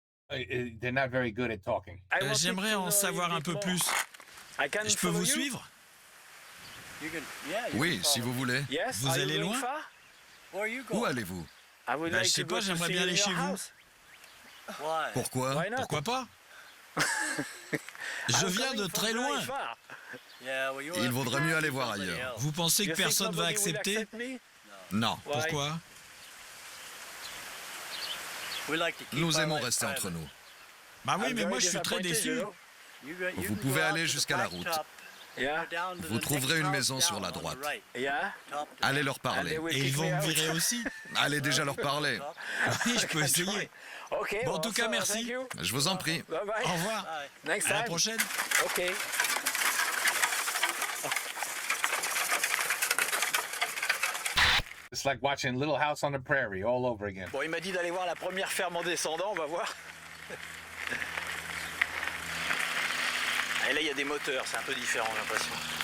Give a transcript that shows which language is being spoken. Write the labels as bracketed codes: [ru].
[en] They're not very good at talking. [fr] J'aimerais en savoir un peu plus. Je peux vous suivre? Oui, si vous voulez. Vous allez loin? Où allez-vous? Je sais pas, j'aimerais bien aller chez vous. Pourquoi? Pourquoi pas? Je viens de très loin. Il vaudrait mieux aller voir ailleurs. Vous pensez que personne va accepter? Non. Pourquoi? Nous aimons rester entre nous. Bah oui, mais moi je suis très déçu. Vous pouvez aller jusqu'à la route. Vous trouverez une maison sur la droite. Allez leur parler. Et ils vont me virer aussi? Allez déjà leur parler. Oui, je peux essayer. Bon, en tout cas, merci. Je vous en prie. Au revoir. À la prochaine. Ok. [en] It's like watching Little House on the Prairie all over again. [fr] Bon, il m'a dit d'aller voir la première ferme en descendant, on va voir. Et là, il y a des moteurs, c'est un peu différent, j'ai l'impression.